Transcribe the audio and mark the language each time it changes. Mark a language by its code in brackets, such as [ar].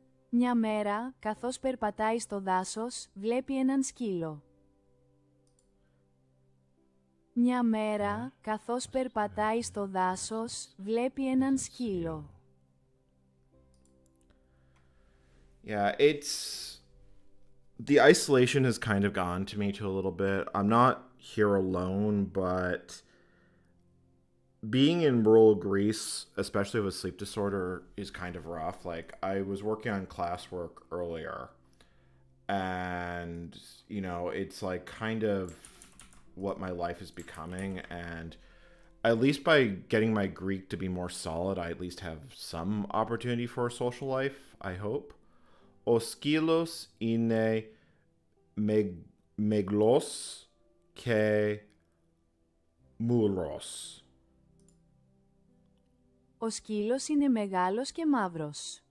[el] Μια μέρα, καθώς περπατάει στο δάσος, βλέπει έναν σκύλο. Μια μέρα, καθώς περπατάει στο δάσος, βλέπει έναν σκύλο. [en] Yeah, the isolation has kind of gotten to me too a little bit. I'm not here alone, but being in rural Greece, especially with sleep disorder, is kind of rough. Like, I was working on classwork earlier, and, it's like kind of what my life is becoming, and at least by getting my Greek to be more solid, I at least have some opportunity for a social life, I hope. [el] O skilos είναι meglos και mouros. Ο σκύλος είναι μεγάλος και μαύρος.